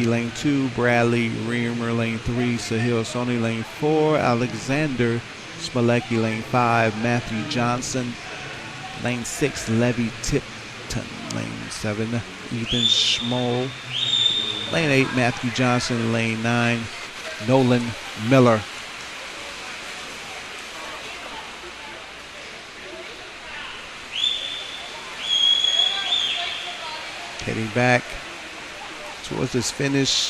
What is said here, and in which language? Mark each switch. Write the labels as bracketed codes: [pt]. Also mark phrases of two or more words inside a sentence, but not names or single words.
[en] Lane 2, Bradley Reamer. Lane 3, Sahil Soni. Lane 4, Alexander Smolecki. Lane 5, Matthew Johnson. Lane 6, Levy Tipton. Lane 7, Ethan Schmoll. Lane 8, Matthew Johnson. Lane 9, Nolan Miller. Heading back towards this finish.